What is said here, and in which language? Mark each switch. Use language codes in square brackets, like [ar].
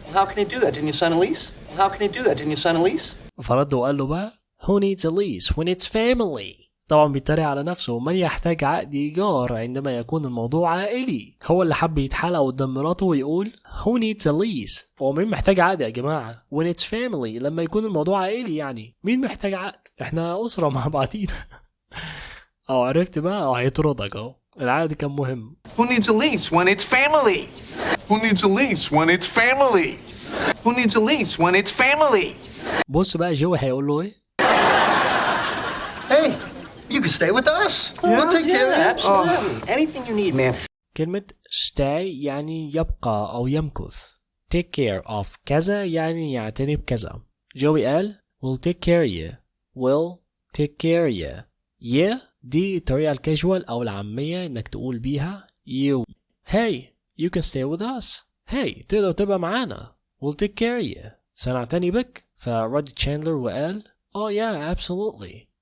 [en] How can he do that? Didn't you sign a lease? How can he do that? Didn't you sign a lease? [ar] فرد وقال له بقى [en] Who needs a lease when it's family? [ar] طبعا بيتريق على نفسه. من يحتاج عقد إيجار عندما يكون الموضوع عائلي؟ هو اللي حب يتحلق قدام مراته ويقول [en] Who needs a lease؟ [ar] هو مين محتاج عقد يا جماعة؟ [en] When it's family [ar] لما يكون الموضوع عائلي يعني مين محتاج عقد؟ احنا أسرة مع بعضينا. أو عرفت بقى أو هيطردك أهو. العقد كان مهم. [en] Who needs a lease when it's family? Who needs a lease when it's family? Who needs a lease when it's family? [ar] بص بقى جوي هيقول له إيه؟ [en] Hey, you can stay with us. We'll take care of it. Absolutely. Anything you need, man. [ar] كلمة stay يعني يبقى أو يمكث. take care of كذا يعني يعتني بكذا. جوي قال [en] we'll take care of you. we'll take care of you. [ar] yeah دي الطريقة الكاجوال أو العامية إنك تقول بيها you. [en] hey you can stay with us. [ar] hey تقدر تبقى معانا. [en] we'll take care of you. [ar] سنعتني بك. فرد تشاندلر وقال [en] yeah absolutely.